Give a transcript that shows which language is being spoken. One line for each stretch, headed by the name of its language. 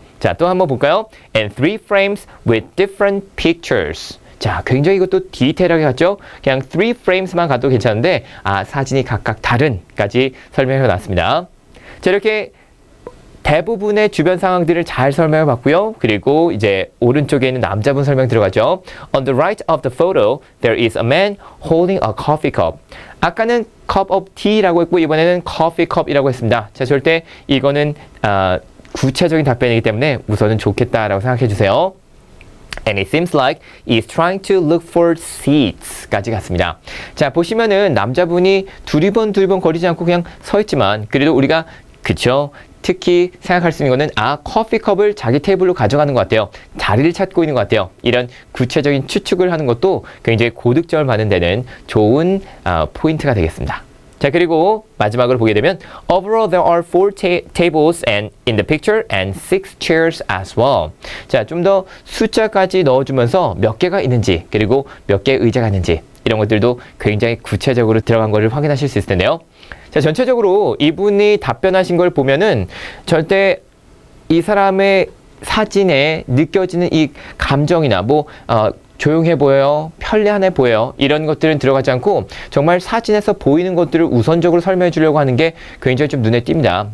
Korean: 자, 또 한번 볼까요?
English: And 3 frames with different pictures.
Korean: 자, 굉장히 이것도 디테일하게 갔죠? 그냥 3 frames만 가도 괜찮은데 사진이 각각 다른까지 설명해 놨습니다. 자, 이렇게 대부분의 주변 상황들을 잘 설명해 봤고요. 그리고 이제 오른쪽에 있는 남자분 설명 들어가죠.
English: On the right of the photo, there is a man holding a coffee cup.
Korean: 아까는 cup of tea라고 했고 이번에는 coffee cup이라고 했습니다. 자, 절대 이거는 구체적인 답변이기 때문에 우선은 좋겠다라고 생각해 주세요.
English: And it seems like he's trying to look for seats
Korean: 까지 갔습니다. 자, 보시면은 남자분이 두리번 거리지 않고 그냥 서 있지만 그래도 우리가 그쵸? 특히 생각할 수 있는 거는 커피컵을 자기 테이블로 가져가는 것 같아요. 자리를 찾고 있는 것 같아요. 이런 구체적인 추측을 하는 것도 굉장히 고득점을 받는 데는 좋은 포인트가 되겠습니다. 자, 그리고 마지막으로 보게 되면
English: Overall, there are 4 tables and in the picture and 6 chairs as well.
Korean: 자, 좀 더 숫자까지 넣어주면서 몇 개가 있는지 그리고 몇 개의 의자가 있는지 이런 것들도 굉장히 구체적으로 들어간 것을 확인하실 수 있을 텐데요. 자, 전체적으로 이분이 답변하신 걸 보면은 절대 이 사람의 사진에 느껴지는 이 감정이나 조용해 보여요, 편리하네 보여요 이런 것들은 들어가지 않고 정말 사진에서 보이는 것들을 우선적으로 설명해 주려고 하는 게 굉장히 좀 눈에 띕니다.